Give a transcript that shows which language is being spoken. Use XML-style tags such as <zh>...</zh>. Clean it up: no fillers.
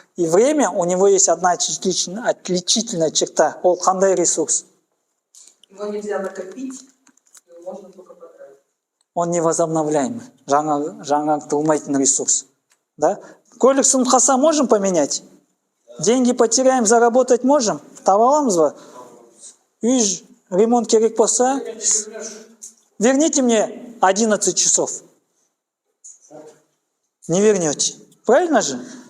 <ru>И время, у него есть одна отличительная черта.</ru> <kk>Ол қандай ресурс?</kk> <ru>Его нельзя накопить, его можно только потратить. Он невозобновляемый.</ru> <kk>Жаңартылмайтын ресурс.</kk> <ru>Да?</ru> <kk>Көлік сынып</kk> <ru>можем поменять? Деньги потеряем, заработать можем?</ru> <kk>Таба аламыз ба? Үй ремонт керек болса,</kk> <ru>верните мне 11 часов. Не вернете. Правильно же?</ru>